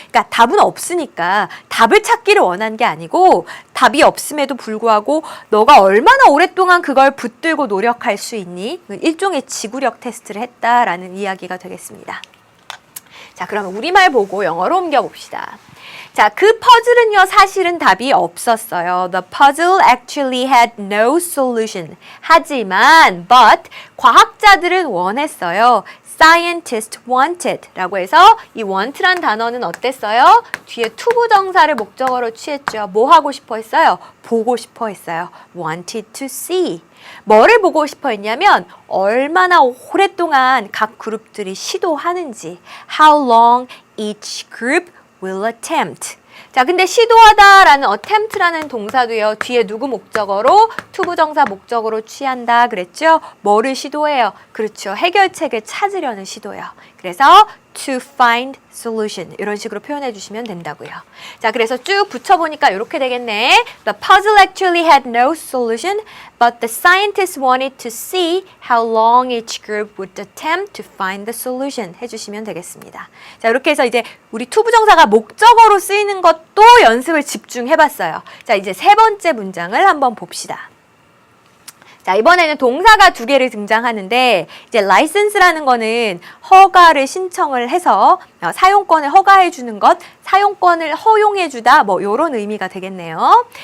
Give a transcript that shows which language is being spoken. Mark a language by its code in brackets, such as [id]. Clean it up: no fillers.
[ko] 그러니까 답은 없으니까 답을 찾기를 원한 게 아니고 답이 없음에도 불구하고 너가 얼마나 오랫동안 그걸 붙들고 노력할 수 있니? 일종의 지구력 테스트를 했다라는 이야기가 되겠습니다. 자, 그러면 우리말 보고 영어로 옮겨봅시다. 자, 그 퍼즐은요, 사실은 답이 없었어요. [en] The puzzle actually had no solution. [ko] 하지만, but, 과학자들은 원했어요. [en] Scientists wanted [ko] 라고 해서 이 want란 단어는 어땠어요? 뒤에 투부정사를 목적어로 취했죠. 뭐 하고 싶어 했어요? 보고 싶어 했어요. [en] wanted to see. [ko] 뭐를 보고 싶어 했냐면 얼마나 오랫동안 각 그룹들이 시도하는지 [en] how long each group will attempt. [ko] 자, 근데 시도하다라는 attempt라는 동사도요. 뒤에 누구 목적어로? 투부정사 목적어로 취한다 그랬죠? 뭐를 시도해요? 그렇죠. 해결책을 찾으려는 시도요. 그래서 [en] to find solution [ko] 이런 식으로 표현해 주시면 된다고요. 자, 그래서 쭉 붙여보니까 이렇게 되겠네. [en] The puzzle actually had no solution, but the scientists wanted to see how long each group would attempt to find the solution [ko] 해주시면 되겠습니다. 자, 이렇게 해서 이제 우리 투부정사가 목적어로 쓰이는 것도 연습을 집중해봤어요. 자, 이제 세 번째 문장을 한번 봅시다. 자, 이번에는 동사가 두 개를 등장하는데 이제 license라는 거는 허가를 신청을 해서 사용권을 허가해 주는 것, 사용권을 허용해 주다 뭐 이런 의미가 되겠네요.